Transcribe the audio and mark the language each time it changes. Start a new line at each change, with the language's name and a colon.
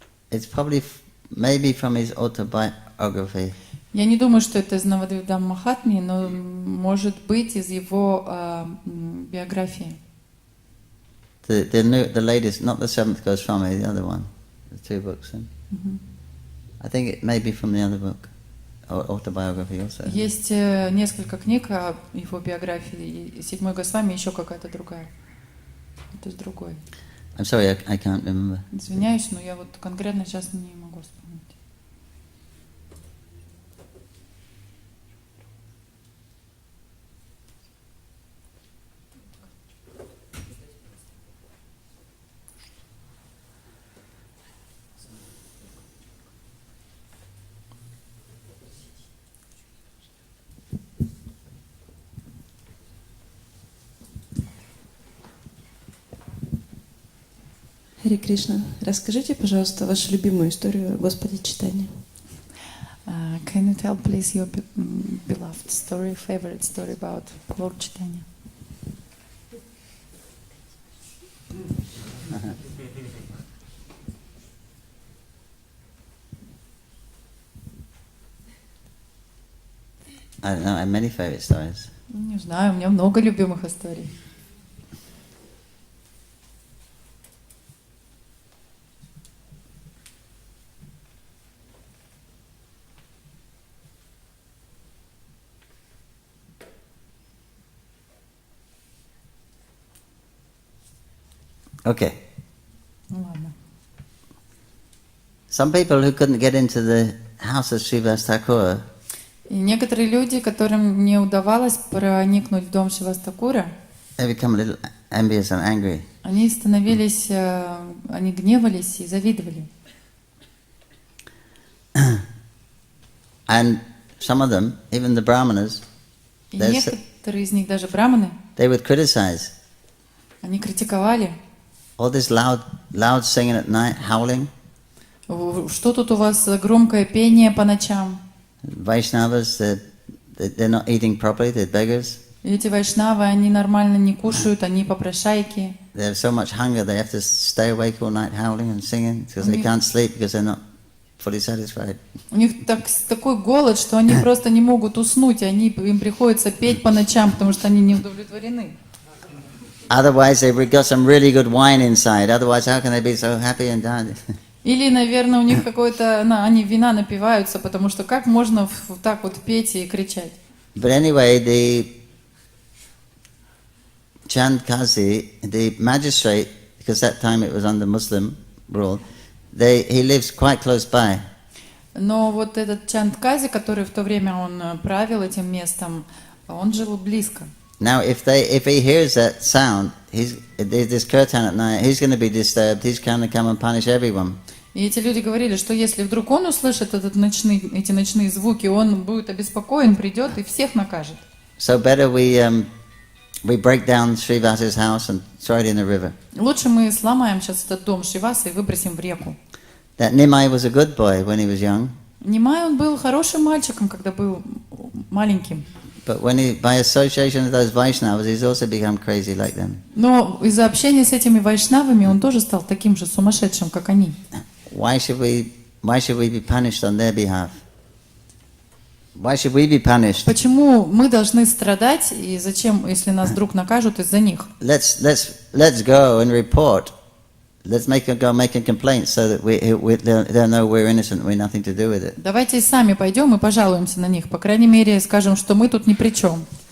English: It's probably maybe from his autobiography.
Russian: Я не думаю, что это из Навадвидам Махатми, но может быть из его биографии.
English: The latest, not the seventh Goswami, the other one, the two books. I think it may be from the other book, or autobiography also.
Russian: Есть несколько книг о его биографии. Седьмой Госвами, еще какая-то другая. Это из другой.
English: I'm sorry, I can't remember.
Russian: Извиняюсь, но я вот конкретно сейчас не могу вспомнить. Харе Кришна, расскажите, пожалуйста, вашу любимую историю о Господе Чайтанье.
English: Can you tell, please, your beloved story, favorite story about Lord Chaitanya? I don't know, I have many favorite stories.
Russian: Не знаю, у меня много любимых историй.
English: Okay.
Russian: Ну ладно.
English: Some people who couldn't get into the house of Srivas Thakur,
Russian: И некоторые люди, которым не удавалось проникнуть в дом Шривас-Такура,
English: they become a little envious and angry.
Russian: они становились, они гневались и завидовали.
English: And some of them, even the brahmanas,
Russian: И некоторые из них, даже браманы,
English: they would criticize
Russian: они критиковали.
English: all this loud singing at night, howling.
Russian: Что тут у вас за громкое пение по ночам?
English: Vaishnavas, they're not eating properly, they're beggars.
Russian: И эти вайшнавы, они нормально не кушают, они попрошайки.
English: they have so much hunger, they have to stay awake all night howling and singing because they can't sleep because they're not fully satisfied.
Russian: У них такой голод, что они просто не могут уснуть, и им приходится петь по ночам, потому что они не удовлетворены.
English: Otherwise, they've got some really good wine inside. Otherwise, how can they be so happy and dance?
Russian: Или, наверное, у них какое-то, они вина напиваются, потому что как можно вот так вот петь и кричать?
English: But anyway, the Chand Kazi, the magistrate, because that time it was under Muslim rule, he lives quite close by.
Russian: Но вот этот Чандкази, который в то время он правил этим местом, он жил близко.
English: Now, if he hears that sound, this kirtan at night, he's going to be disturbed. He's going to come and punish everyone.
Russian: И эти люди говорили, что если вдруг он услышит эти ночные звуки, он будет обеспокоен, придет и всех накажет.
English: So better we break down Srivasa's house and throw it in the river.
Russian: Лучше мы сломаем сейчас этот дом Шриваса и выбросим в реку.
English: That Nimai was a good boy when he was young.
Russian: Нимай, он был хорошим мальчиком, когда был маленьким.
English: But by association with those Vaishnavas, he's also become crazy like them.
Russian: Но из-за общения с этими вайшнавами он тоже стал таким же сумасшедшим, как они.
English: Why should we be punished on their behalf? Why should we be punished?
Russian: Почему мы должны страдать, и зачем, если нас вдруг накажут из-за них?
English: Let's go and report. Let's make a complaint so that they'll know we're innocent, we're nothing to do with it.
Russian: Давайте сами пойдем и пожалуемся на них. По крайней мере, скажем, что мы тут ни при чем.